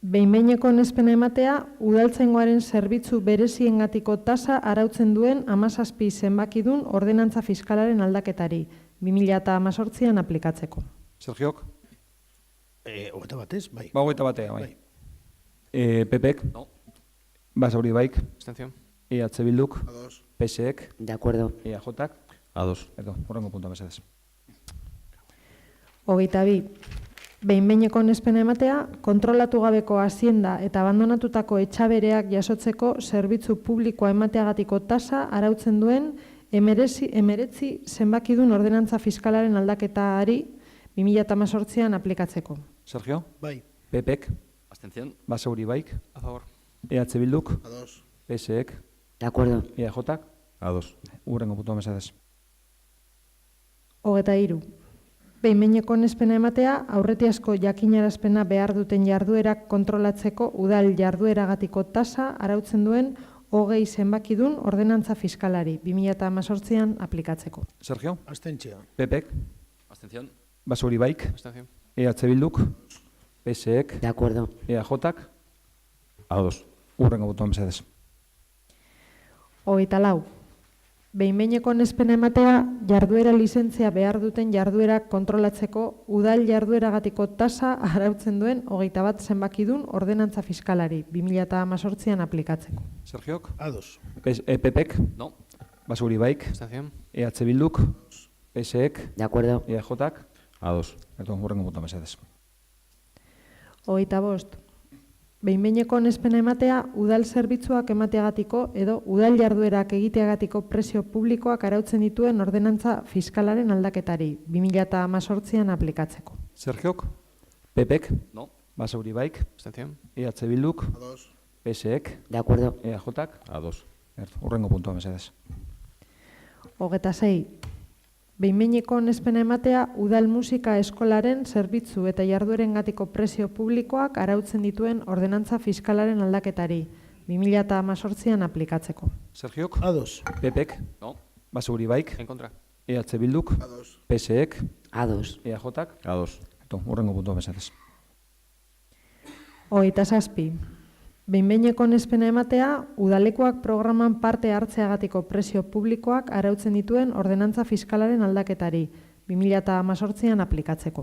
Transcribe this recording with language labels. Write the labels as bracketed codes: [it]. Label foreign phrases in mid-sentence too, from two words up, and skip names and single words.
[eu] behin-behineko onespena ematea, udaltzaingoaren zerbitzu bereziengatiko tasa arautzen duen 17 zenbakidun ordenantza fiskalaren aldaketari, 2018an aplikatzeko. Sergiok? Hogeita batez, bai. Ba, hogeita batea, bai. PPek? [es] No. [eu] Basauri baik? [es] Abstención. [eu] EH Bilduk? Ados. PSek? [es] De acuerdo. [eu] EAJak? Ados. Horrengo puntua mesedez. Hogeita bi, behin-behineko onespena ematea, kontrolatu gabeko hazienda eta abandonatutako etxabereak jasotzeko zerbitzu publikoa emateagatiko tasa arautzen duen 19 zenbakidun ordenantza fiskalaren aldaketari 2018an aplikatzeko. Sergio? Bai. PPek? [es] Abstención. [eu] Basauri baik? [es] A favor. [eu] EH Bilduk? Ados. PSek? [es] De acuerdo. [eu] EAJak? Ados. Horrengo puntua mesedez. Hogeita hiru, behin-behineko onespena ematea, aurretiazko jakinarazpena behar duten jarduerak kontrolatzeko udal jardueragatiko tasa arautzen duen 20 zenbakidun ordenantza fiskalari 2018an aplikatzeko. Sergio? Abstentzia. PPek? [es] Abstención. [eu] Basauri baik? [es] Abstención. [eu] EH Bilduk? PSek? [es] De acuerdo. [eu] EAJak? Ados. Horrengo puntua mesedez. Hogeita lau, behin-behineko onespena ematea, jarduera lizentzia behar duten jarduerak kontrolatzeko udal jardueragatiko tasa arautzen duen 21 zenbakidun ordenantza fiskalari 2018an aplikatzeko. Sergiok? Ados. PPek? [es] No. [eu] Basauri baik? [es] Abstención. [eu] EH Bilduk? PSek? [es] De acuerdo. [eu] EAJak? Ados. Horrengo puntua mesedez. Hogeita bost, behin-behineko onespena ematea, udal zerbitzuak emateagatiko edo udal jarduerak egiteagatiko presio publikoak arautzen dituen ordenantza fiskalaren aldaketari 2018an aplikatzeko. Sergiok? PPek? [es] No. [eu] Basauri baik? [es] Abstención. [eu] EH Bilduk? Ados. PSek? [es] De acuerdo. [eu] EAJak? Ados. Horrengo puntua mesedez. Hogeita sei, behin-behineko onespena ematea, udal musika eskolaren zerbitzu eta jarduerengatiko presio publikoak arautzen dituen ordenantza fiskalaren aldaketari 2018an aplikatzeko. Sergiok? Ados. PPek? [es] No. [eu] Basauri baik? [es] En contra. [eu] EH Bilduk? Ados. PSek? Ados. EAJak? Ados. Horrengo puntua mesedez. Hogeita zazpi, behin-behineko onespena ematea, udalekuak programan parte hartzeagatiko presio publikoak arautzen dituen ordenantza fiskalaren aldaketari 2018an aplikatzeko.